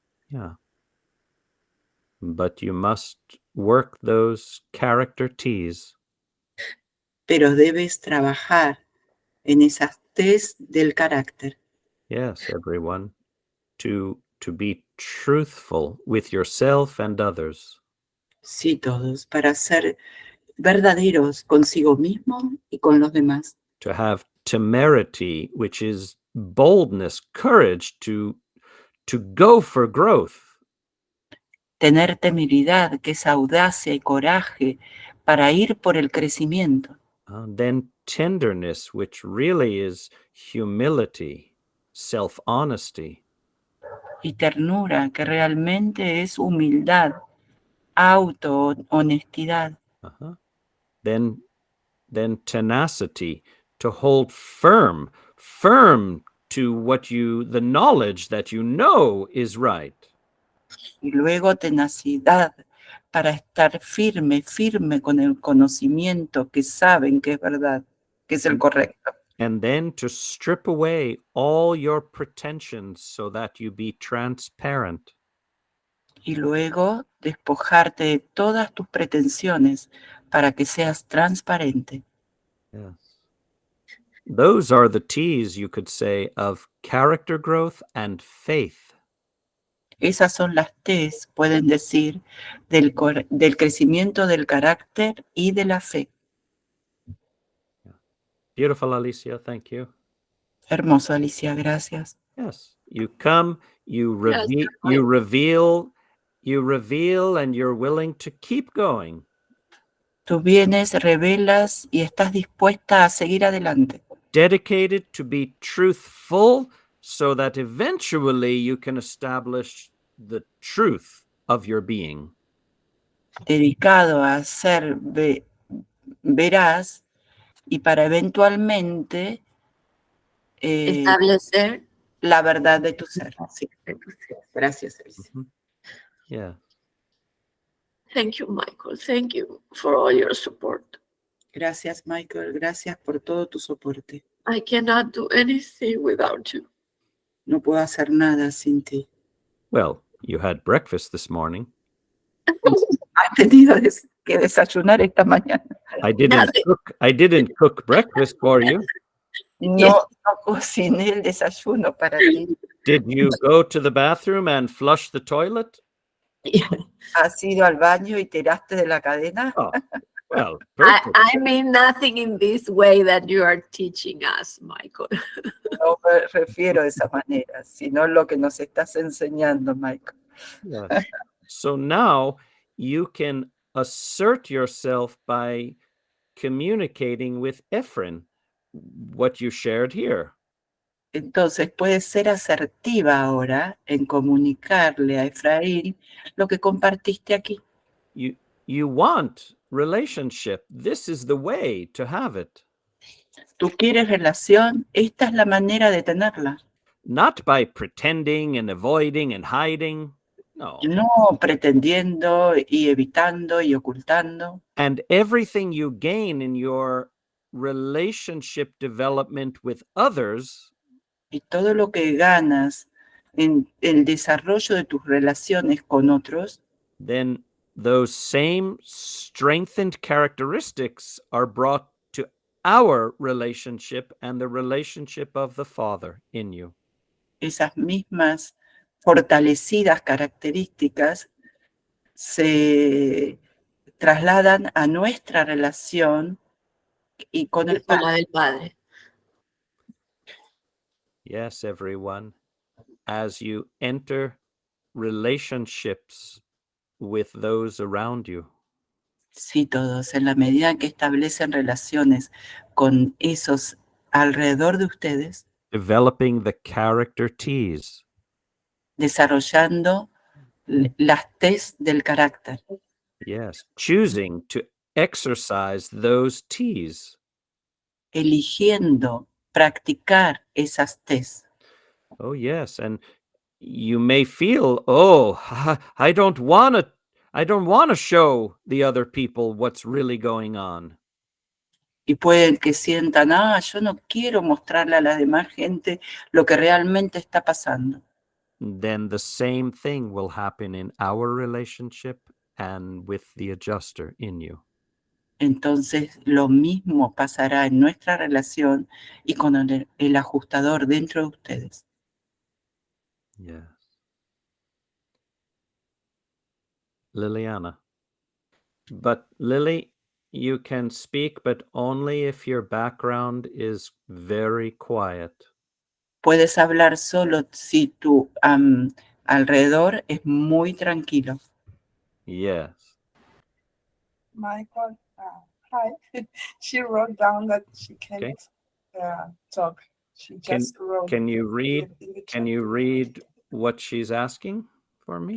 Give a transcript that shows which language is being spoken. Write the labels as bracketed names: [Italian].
[English] Yeah. But you must work those character T's. [Spanish] Pero debes trabajar en esas T's del carácter. [English] Yes, everyone. To be truthful with yourself and others. [Spanish] Sí, todos, para ser verdaderos consigo mismo y con los demás. [English] To have temerity, which is boldness, courage to go for growth. [Spanish] Tener temeridad, que es audacia y coraje para ir por el crecimiento. [English] Then tenderness, which really is humility, self-honesty. [Spanish] Y ternura, que realmente es humildad, auto-honestidad. Uh-huh. [English] Then tenacity, to hold firm to the knowledge that you know is right. [Spanish] Y luego tenacidad, para estar firme con el conocimiento que saben que es verdad, que es el correcto. [English] And then to strip away all your pretensions so that you be transparent. [Spanish] Y luego despojarte de todas tus pretensiones para que seas transparente. [English] Yes. Those are the T's, you could say, of character growth and faith. [Spanish] Esas son las T's, pueden decir, del crecimiento del carácter y de la fe. [English] Beautiful, Alicia. Thank you. [Spanish] Hermoso, Alicia, gracias. [English] Yes, you come, you reveal, and you're willing to keep going. [Spanish] Tú vienes, revelas y estás dispuesta a seguir adelante. [English] Dedicated to be truthful so that eventually you can establish the truth of your being. [Spanish] Dedicado a ser veraz y para eventualmente Establecer la verdad de tu ser. Sí. Gracias, Alicia. Mm-hmm. Yeah. [English] Thank you, Michael. Thank you for all your support. [Spanish] Gracias, Michael. Gracias por todo tu soporte. [English] I cannot do anything without you. [Spanish] No puedo hacer nada sin ti. [English] Well, you had breakfast this morning. [Spanish] ¿Has tenido que desayunar esta mañana? [English] I didn't cook breakfast for you. [Spanish] No cociné el desayuno para ti. [English] Did you go to the bathroom and flush the toilet? [Spanish] ¿Has ido al baño y tiraste de la cadena? [English] Oh, well, perfect. I mean nothing in this way that you are teaching us, Michael. [Spanish] No me refiero de esa manera, sino lo que nos estás enseñando, Michael. [English] Yes. So now you can assert yourself by communicating with Ephraim what you shared here. [Spanish] Entonces puedes ser asertiva ahora en comunicarle a Efraín lo que compartiste aquí. [English] You want relationship. This is the way to have it. [Spanish] Tú quieres relación, esta es la manera de tenerla. [English] Not by pretending and avoiding and hiding. [Spanish] No. No pretendiendo y evitando y ocultando. [English] And everything you gain in your relationship development with others [Spanish] Y todo lo que ganas en el desarrollo de tus relaciones con otros, [English] then those same strengthened characteristics are brought to our relationship and the relationship of the Father in you. [Spanish] esas mismas fortalecidas características se trasladan a nuestra relación y con el Con la Padre. del Padre. [English] Yes, everyone, as you enter relationships with those around you, [Spanish] Sí, todos, en la medida en que establecen relaciones con esos alrededor de ustedes, [English] developing the character T's, [Spanish] desarrollando las T's del carácter, [English] yes, choosing to exercise those T's. [Spanish] eligiendo practicar esas T's. [English] Oh, yes, and you may feel, oh, I don't want to show the other people what's really going on. [Spanish] Y pueden que sientan, yo no quiero mostrarle a la demás gente lo que realmente está pasando. [English] Then the same thing will happen in our relationship and with the adjuster in you. [Spanish] Entonces lo mismo pasará en nuestra relación y con el ajustador dentro de ustedes. [English] Yes. Liliana. But Lily, you can speak, but only if your background is very quiet. [Spanish] Puedes hablar solo si tu alrededor es muy tranquilo. [English] Yes. Michael, hi. She wrote down that she can't Okay. talk. She just wrote. Can you read? in the Can chat. you read what she's asking for me?